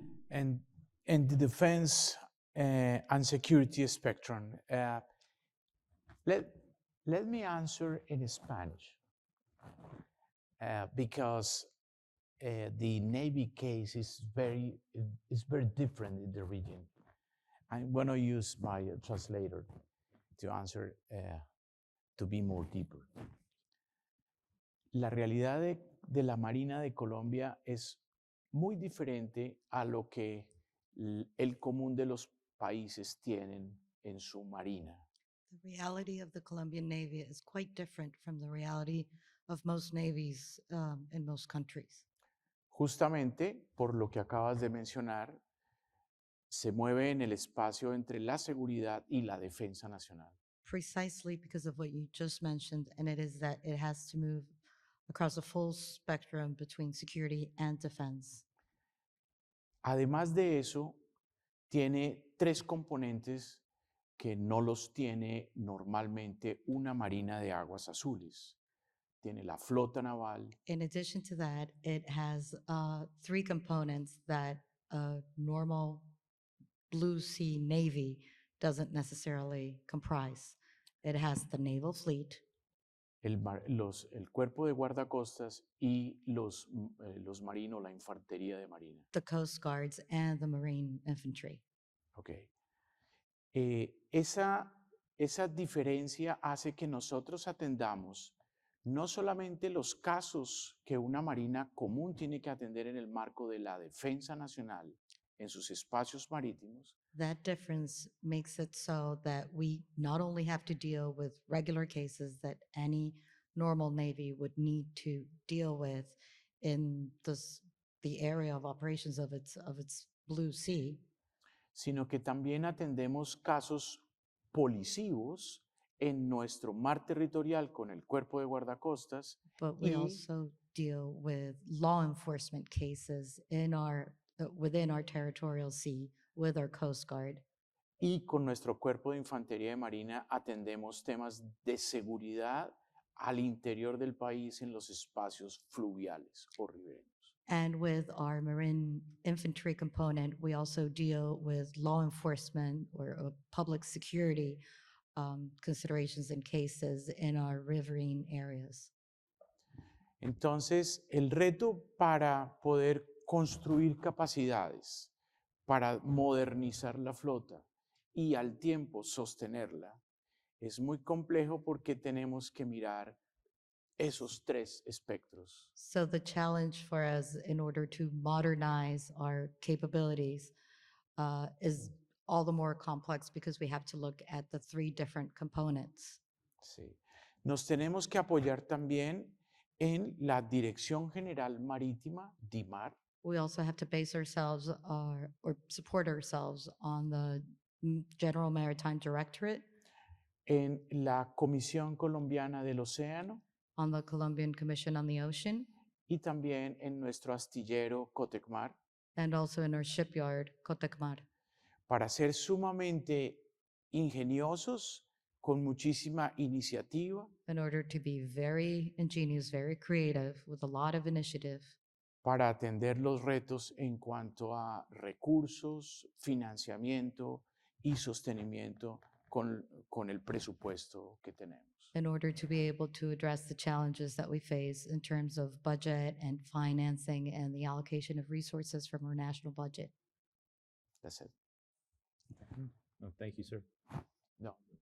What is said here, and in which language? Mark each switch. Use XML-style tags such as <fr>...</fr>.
<en>And the defense and security spectrum, let me answer in Spanish, because the Navy case is very different in the region. I'm going to use my translator to answer, to be more deeper.</en> <es>La realidad de la Marina de Colombia es muy diferente a lo que el común de los países tienen en su marina.</es> <en>The reality of the Colombian Navy is quite different from the reality of most navies in most countries.</en> <es>Justamente por lo que acabas de mencionar, se mueve en el espacio entre la seguridad y la defensa nacional.</es> <en>Precisely because of what you just mentioned, and it is that it has to move across a full spectrum between security and defense.</en> <es>Además de eso, tiene tres componentes que no los tiene normalmente una marina de aguas azules. Tiene la flota naval.</es> <en>In addition to that, it has three components that a normal blue sea navy doesn't necessarily comprise. It has the naval fleet,</en> <es>El cuerpo de guardacostas y los marinos, la infantería de marina.</es> <en>the coast guards, and the marine infantry. Okay.</en> <es>Esa diferencia hace que nosotros atendamos no solamente los casos que una marina común tiene que atender en el marco de la defensa nacional en sus espacios marítimos.</es> <en>That difference makes it so that we not only have to deal with regular cases that any normal Navy would need to deal with in the area of operations of its Blue Sea,</en> <es>sino que también atendemos casos policivos en nuestro mar territorial con el cuerpo de guardacostas.</es> <en>but we also deal with law enforcement cases in within our territorial sea with our Coast Guard.</en> <es>Y con nuestro cuerpo de infantería de marina atendemos temas de seguridad al interior del país en los espacios fluviales o ribereños.</es> <en>And with our Marine infantry component, we also deal with law enforcement or public security considerations and cases in our riverine areas.</en> <es>Entonces, el reto para poder construir capacidades, para modernizar la flota y al tiempo sostenerla, es muy complejo porque tenemos que mirar esos tres espectros.</es> <en>So the challenge for us in order to modernize our capabilities is all the more complex because we have to look at the three different components.</en> <es>Sí. Nos tenemos que apoyar también en la Dirección General Marítima, DIMAR,</es> <en>We also have to base ourselves or support ourselves on the General Maritime Directorate,</en> <es>en la Comisión Colombiana del Océano</es> <en>on the Colombian Commission on the Ocean,</en> <es>y también en nuestro astillero Cotecmar,</es> <en>and also in our shipyard, Cotecmar,</en> <es>para ser sumamente ingeniosos, con muchísima iniciativa,</es> <en>in order to be very ingenious, very creative, with a lot of initiative,</en> <es>para atender los retos en cuanto a recursos, financiamiento y sostenimiento con el presupuesto que tenemos.</es> <en>in order to be able to address the challenges that we face in terms of budget and financing and the allocation of resources from our national budget. That's it. Oh, thank you, sir. No.</en>